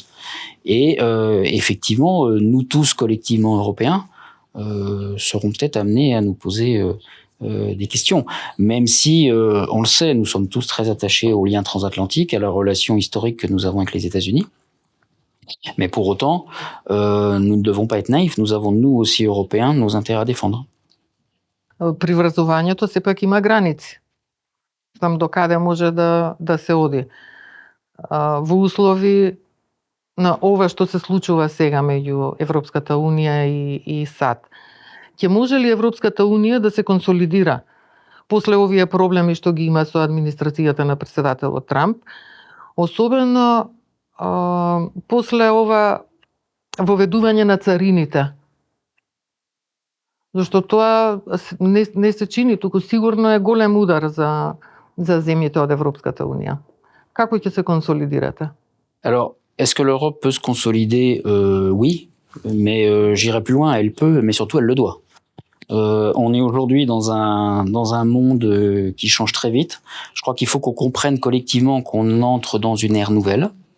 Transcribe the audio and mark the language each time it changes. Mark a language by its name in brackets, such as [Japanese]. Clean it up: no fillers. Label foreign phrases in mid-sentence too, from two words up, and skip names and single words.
[French] Et effectivement, nous tous collectivement Européens seront peut-être amenés à nous poser des questions. Même si, on le sait, nous sommes tous très attachés aux liens transatlantiques, à la relation historique que nous avons avec les États-Unis. Mais pour autant, nous ne devons pas être naïfs. Nous avons, nous aussi, Européens, nos intérêts à défendre. [Macedonian] При врзувањето сепак има граници. Знам до каде може да се оди. Во услови на ова што се случува сега меѓу Европската унија и САД. Ќе може ли Европската унија да се консолидира после овие проблеми што ги има со администрацијата на председателот Трамп, особено после ова воведување на царините? Зашто тоа не се чини, туку сигурно е голем удар за земјите од Европската унија. Како ќе се консолидирате? [French] Alors, est-ce que l'Europe peut se consolider? Oui, mais j'irai plus loin, elle peut, mais surtout elle le doit. On est aujourd'hui dans un monde qui change très vite. Je crois qu'il faut qu'on comprenne collectivement qu'on entre dans une ère nouvelle.